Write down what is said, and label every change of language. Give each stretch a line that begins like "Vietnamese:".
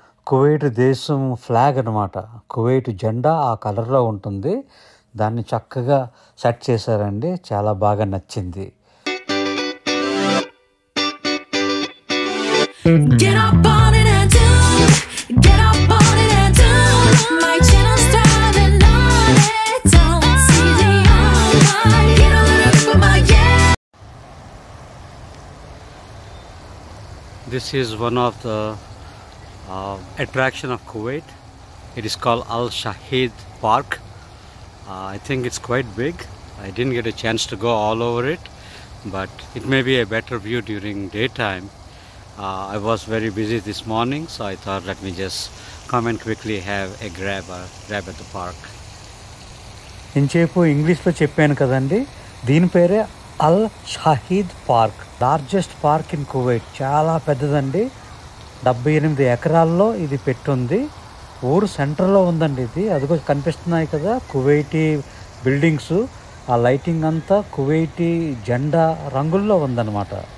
Telugu: Kuwait దేశం flag అనమాట. Kuwait జెండా ఆ కలర్లో ఉంటుంది. దాన్ని చక్కగా సెట్ చేశారండి, చాలా బాగా నచ్చింది. Get up on it and do, get up on it and do. My channel's driving on it, don't see the online. Get a little bit of my yeah.
English: This is one of the attraction of Kuwait. It is called Al Shahid Park. I think it's quite big. I didn't get a chance to go all over it, but it may be a better view during daytime. I was very busy this morning, so I thought let me just come and quickly have a grab at the park.
Telugu: ఇంచేపు ఇంగ్లీష్లో చెప్పాను కదండి, దీని పేరే అల్ Shahid park.
English: Largest park in Kuwait.
Telugu: చాలా పెద్దదండి, 78 ఎకరాల్లో ఇది పెట్టుంది. ఊరు సెంటర్లో ఉందండి ఇది. అదిగో కనిపిస్తున్నాయి కదా కువైటీ బిల్డింగ్స్, ఆ లైటింగ్ అంతా కువైటీ జెండా రంగుల్లో ఉందన్నమాట.